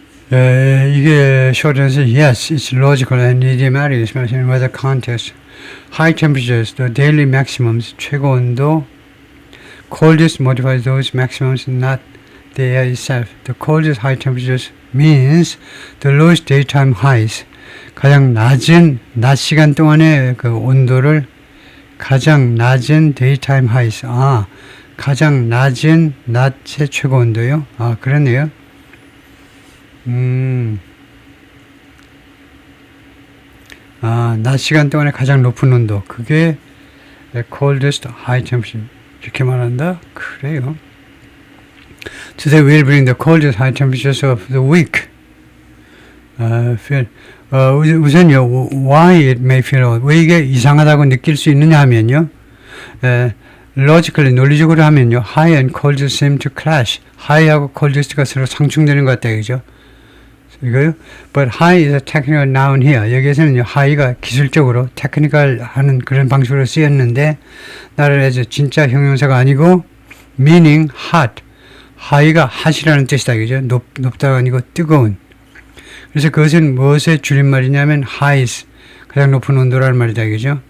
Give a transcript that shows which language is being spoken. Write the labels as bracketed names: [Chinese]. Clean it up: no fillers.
[English] 이게 short answer, yes, it's logical and idiomatic, especially in weather context. High temperatures, the daily maximums, [Korean] 최고 온도. [English] Coldest modifies those maximums, not the air itself. The coldest high temperatures means the lowest daytime highs. [Korean] 가장 낮은 낮 시간 동안의 그 온도를 가장 낮은 [English] daytime highs. [Korean] 가장 낮은 낮의 최고 온도요? 그러네요. 낮 시간 동안에 가장 높은 온도. 그게 [English] coldest high temperature. [Korean] 이렇게 말한다? 그래요. [English] Today we'll bring the coldest high temperatures of the week. [Korean] 우선요, [English] why it may feel odd. [Korean] 왜 이게 이상하다고 느낄 수 있느냐 하면요. [English] logically, [Korean] 논리적으로 하면요. [English] high and cold seem to clash. [Korean] high하고 coldest가 서로 상충되는 것 같다, 그죠? 이거요. [English] But high is a technical noun here. [Korean] 여기에서는요, high가 기술적으로 technical 하는 그런 방식으로 쓰였는데, 나를 해서 진짜 형용사가 아니고, [English] meaning hot. [Korean] high가 hot이라는 뜻이다, 그죠? 높다가 아니고 뜨거운. 그래서 그것은 무엇의 줄임말이냐면, highs. 가장 높은 온도라는 말이다, 그죠?